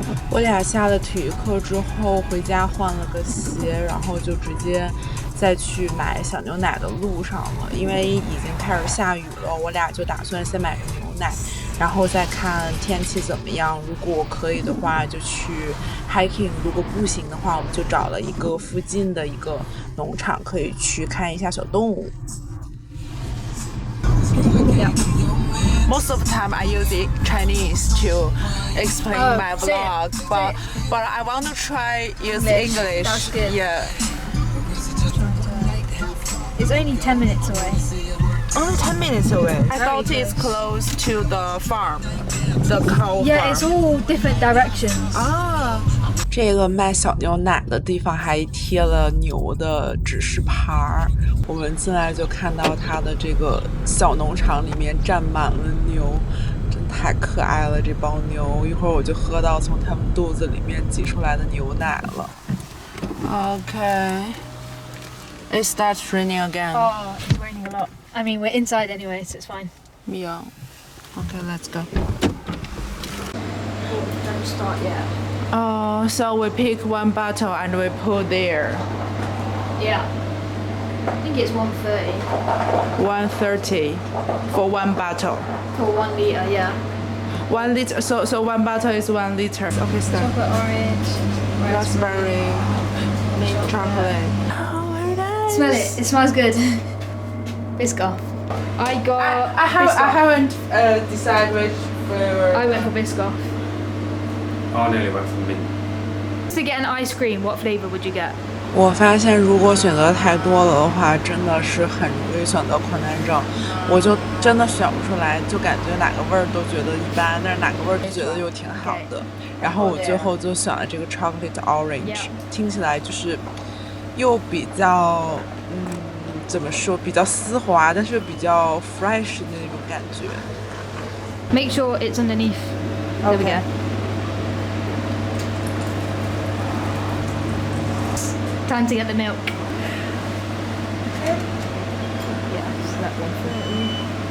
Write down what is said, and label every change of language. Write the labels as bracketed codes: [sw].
[zh] 我俩下了体育课之后回家换了个鞋，然后就直接再去买小牛奶的路上了，因为已经开始下雨了，我俩就打算先买个牛奶，然后再看天气怎么样。如果可以的话就去 hiking， 如果不行的话，我们就找了一个附近的一个农场，可以去看一下小动物。 [en] Most of the time I use Chinese to explain my vlog, but I want to try use English. That's good. Yeah. It's only 10 minutes away. Only 10 minutes away. I thought it's close to the farm, the cow Yeah, farm. it's all different directions. [zh] 啊，这个卖小牛奶的地方还贴了牛的指示牌儿。我们进来就看到它的这个小农场里面站满了牛，真太可爱了这帮牛。一会儿我就喝到从它们肚子里面挤出来的牛奶了。 [en] Okay. It starts raining again. Oh, it's raining a lot. I mean, we're inside anyway, so it's fine. Yeah. Okay, let's go. Don't start yet. Oh, so we pick one bottle and we put there. Yeah. I think it's 130 130 for one bottle. for 1 litre, yeah. 1 liter. So one bottle is 1 liter. Okay, start. Chocolate orange, Raspberry, mint chocolate. Oh, very nice. Smell it. It smells good. Biscoff. I got. I Biscoff. haven't decided which flavor. I went for Biscoff. I nearly went for mint. To get an ice cream, what flavour would you get? [zh] 我发现如果选择太多了的话，真的是很容易选择困难症。我就真的选不出来，就感觉哪个味儿都觉得一般，但是哪个味儿都觉得又挺好的。然后我最后就选了这个 chocolate orange， 听起来就是又比较怎么说，比较丝滑，但是又比较 fresh 的那种感觉。 [en] Make sure it's underneath. There we go. Time to get the milk. Yes, that 130.